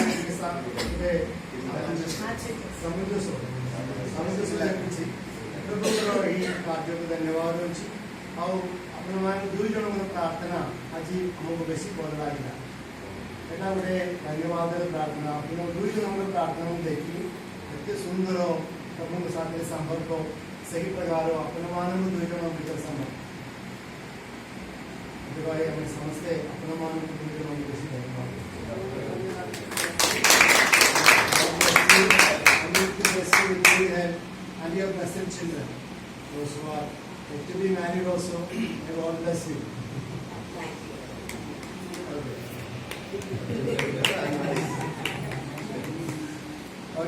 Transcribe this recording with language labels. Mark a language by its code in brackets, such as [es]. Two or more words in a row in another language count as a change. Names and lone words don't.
[or] ସମୁଦ୍ର ଲାଗିଛି ଏହି କାର୍ଯ୍ୟକୁ ଧନ୍ୟବାଦ ଅଛି ଆଉ ଆପଣମାନେ 2 ଜଣଙ୍କର ପ୍ରାର୍ଥନା ଆଜି ଆମକୁ ବେଶୀ ଭଲ ଲାଗିଲା ଏଇଟା ଗୋଟେ ଧନ୍ୟବାଦର ପ୍ରାର୍ଥନା ଆପଣ 2 ଜଣଙ୍କର ପ୍ରାର୍ଥନାକୁ ଦେଖି ଏତେ ସୁନ୍ଦର ଆପଣଙ୍କ ସାଥିରେ ସମ୍ପର୍କ ସେହି ପ୍ରକାର ଆପଣମାନଙ୍କୁ 2 ଜଣ ଭିତରେ ସମ୍ପର୍କ ସେଥିପାଇଁ ଆମେ ସମସ୍ତେ ଆପଣମାନଙ୍କୁ 2 ଜଣଙ୍କୁ ବେଶୀ ଧନ୍ୟବାଦ [en] and your blessed children, those who are yet to be married also, may God bless you. Thank you.